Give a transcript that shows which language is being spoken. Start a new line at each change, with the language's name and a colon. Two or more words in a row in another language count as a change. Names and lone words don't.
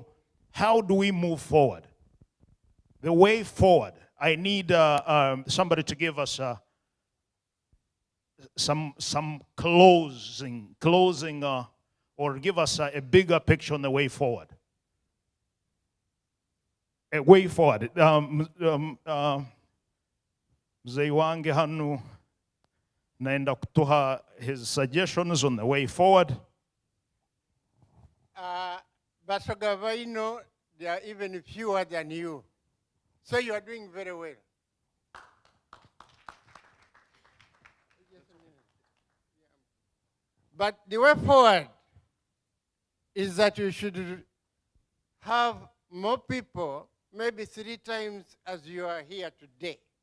English: How do we move forward? The way forward. I need somebody to give us some closing, or give us a bigger picture on the way forward. A way forward.
Tooro: Mzee wange hanu naenda kutoa
English: his suggestions on the way forward. Basogavaino, there are even fewer than you. So you are doing very well. But the way forward is that you should have more people, maybe 3 times as you are here today.